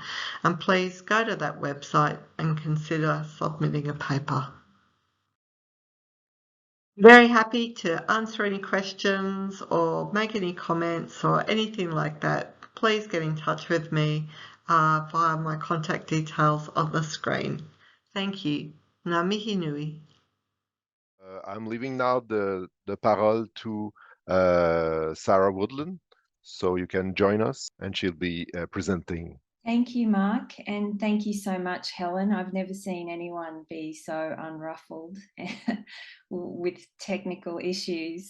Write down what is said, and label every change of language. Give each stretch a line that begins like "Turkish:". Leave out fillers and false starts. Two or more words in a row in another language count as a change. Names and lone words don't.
English: And please go to that website and consider submitting a paper. Very happy to answer any questions or make any comments or anything like that. Please get in touch with me via my contact details on the screen. Thank you.
Māori: Ngā mihi nui.
English: I'm leaving now the parole to Sarah Woodland, so you can join us, and she'll be presenting. Thank you, Mark, and thank you so much, Helen. I've never seen anyone be so unruffled with technical issues.